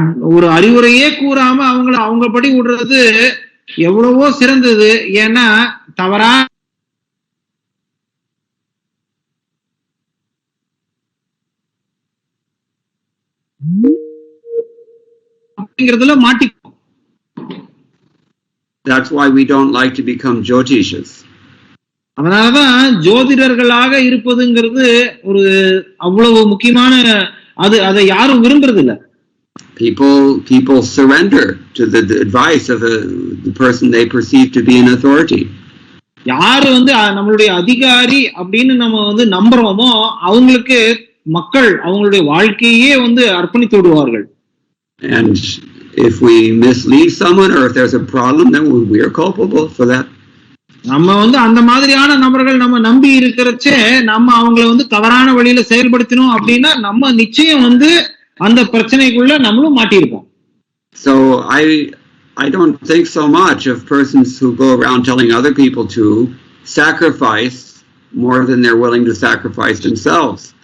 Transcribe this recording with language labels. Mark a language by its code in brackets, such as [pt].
[ta] ஒரு அறிவுரையே கூறாம அவங்க படி விடுறது எவ்வளவோ சிறந்தது. ஏன்னா தவறா அப்படிங்கிறதுல மாட்டிக்கும். [en] That's why we don't like to become Jyotishas. [ta] அதனாலதான் ஜோதிடர்களாக இருப்பதுங்கிறது ஒரு அவ்வளவு முக்கியமான அதை யாரும் விரும்புறது இல்ல. [en] People surrender to the advice of the person they perceive to be an authority. [ta] யாரு நம்மளுடைய அதிகாரி அப்படின்னு நம்ம நம்புறோமோ அவங்களுக்கு மக்கள் அவங்களுடைய வாழ்க்கையே அர்ப்பணித்து விடுவார்கள். [en] And if we mislead someone or if there's a problem, then we are culpable for that. [ta] நம்ம அந்த மாதிரியான நபர்கள் நம்ம நம்பி இருக்கிறச்சே நம்ம அவங்கள தவறான வழியில செயல்படுத்தணும் அப்படின்னா நம்ம நிச்சயம் அந்த பிரச்சனைக்குள்ள நம்மளும் மாட்டியிருப்போம். [en] So I don't think so much of persons who go around telling other people to sacrifice more than they're willing to sacrifice themselves.